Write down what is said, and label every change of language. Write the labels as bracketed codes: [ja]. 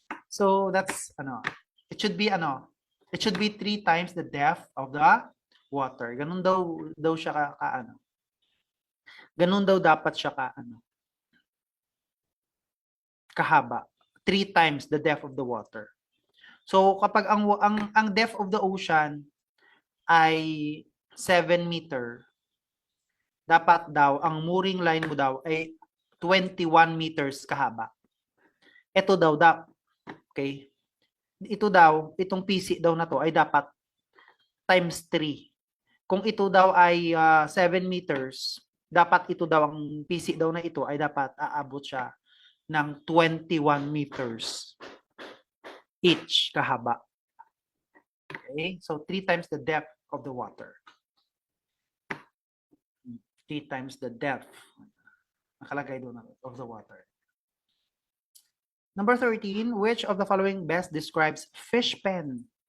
[en] So that's, it should be 3 times the depth of the water. [tl] Ganun daw siya Ganun daw dapat siya kahaba. [en] 3 times the depth of the water. [tl] So kapag ang depth of the ocean ay 7 meter, dapat daw ang mooring line mo daw ay 21 meters kahaba. Ito daw okay. Itong PC daw na to ay dapat times 3. Kung ito daw ay 7 meters, dapat ito daw ang PC daw na ito ay dapat aabot siya ng 21 meters each kahaba. Okay? [en] So 3 times the depth of the water. 3 times the depth. [tl] Nakalagay doon [en] of the water. Number 13, which of the following best describes fish pen?